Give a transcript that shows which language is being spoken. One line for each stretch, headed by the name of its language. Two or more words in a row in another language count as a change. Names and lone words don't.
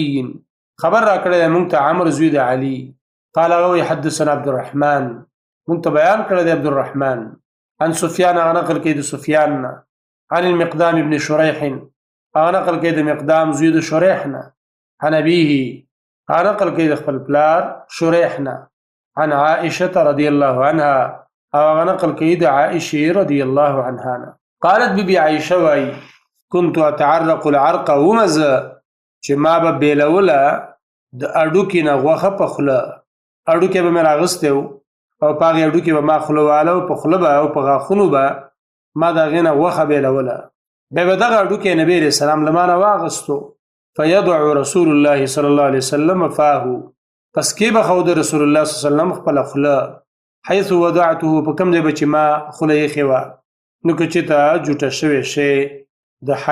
Pashto: خبر را کړی دی موږ ته عمرو زوی د علي قال هغه وایي حدثنا عبدالرحمن موږ ته بیان کړی دی عبدالرحمن عن سفیان هغه نقل کوي د سفیان نه عن المقدام ابن شریح هغه نقل کوي د مقدام زوی د شریح نه
Arabic: عن ابيه
Pashto: هغه نقل کوي د خپل پلار شریح نه
Arabic: عن عائشة رضي الله عنها
Pashto: هغه نقل کوي د عائشة
Arabic: رضي الله عنها
Pashto: قالت بيبي عائشة وایي
Arabic: كنت اتعرق العرق
Pashto: ومزه چې ما به بیلوله د اډوکې نه غوښه په خوله اډوکې به مې راغستی و او په هغې اډوکې به ما خوله واله او په خوله به او په غاښونو به ما د هغې نه غوښه بیلوله بیا به دغه اډوکې نبي علیه السلام له ما نه واغستو
Arabic: فیضع رسول الله صلی الله علیه وسلم فاهو
Pashto: پس کې به خود رسول الله
Arabic: صلی الله علیه وسلم
Pashto: خپله خوله
Arabic: حیث وضعته
Pashto: په کوم ځای به چې ما خوله ایښې وه نو که چېرته جوټه شوی شی د